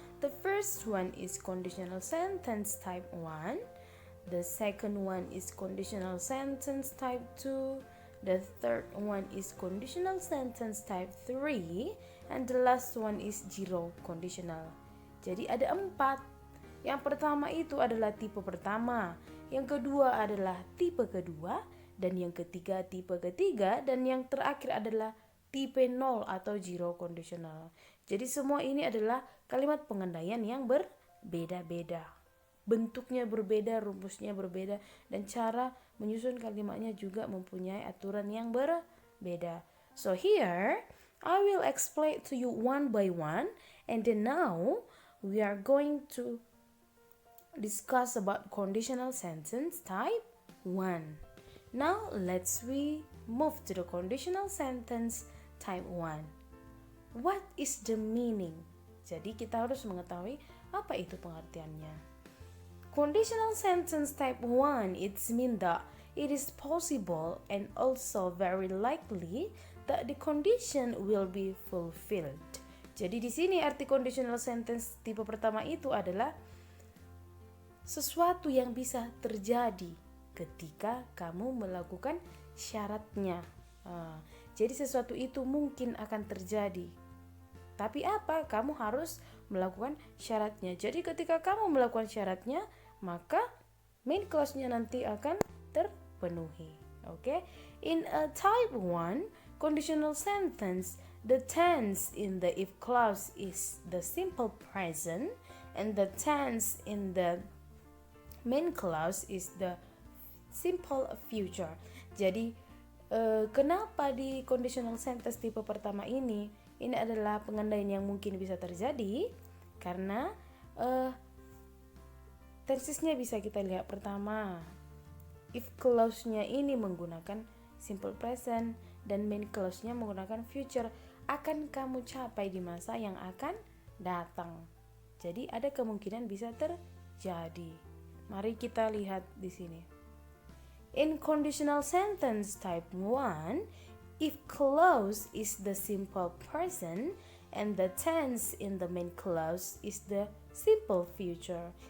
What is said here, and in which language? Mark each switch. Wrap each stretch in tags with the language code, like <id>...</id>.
<en>The first one is conditional sentence type 1. The second one is conditional sentence type 2. The third one is conditional sentence type 3. And the last one is zero conditional.</en> <id>Jadi ada 4. Yang pertama itu adalah tipe pertama. Yang kedua adalah tipe kedua. Dan yang ketiga tipe ketiga. Dan yang terakhir adalah tipe 0 atau zero conditional. Jadi semua ini adalah kalimat pengandaian yang berbeda-beda. Bentuknya berbeda, rumusnya berbeda, dan cara menyusun kalimatnya juga mempunyai aturan yang berbeda.</id> <en>So here, I will explain to you one by one, and then now we are going to discuss about conditional sentence type 1. Now we move to the conditional sentence type 1. What is the meaning?</en> <id>Jadi kita harus mengetahui apa itu pengertiannya.</id> <en>Conditional sentence type 1, it's mean that it is possible and also very likely that the condition will be fulfilled.</en> <id>Jadi di sini arti conditional sentence tipe pertama itu adalah sesuatu yang bisa terjadi ketika kamu melakukan syaratnya. Jadi sesuatu itu mungkin akan terjadi Tapi apa? Kamu harus melakukan syaratnya. Jadi ketika kamu melakukan syaratnya, maka main clause-nya nanti akan terpenuhi. Oke?</id> <en>In a type 1 conditional sentence, the tense in the if clause is the simple present and the tense in the main clause is the simple future.</en> <id>Jadi kenapa di conditional sentence tipe pertama ini adalah pengandaian yang mungkin bisa terjadi karena tensesnya bisa kita lihat. Pertama, if clause-nya ini menggunakan simple present dan main clause-nya menggunakan future, akan kamu capai di masa yang akan datang. Jadi ada kemungkinan bisa terjadi. Mari kita lihat di sini.</id> <en>In conditional sentence type 1, if clause is the simple present and the tense in the main clause is the simple future.</en>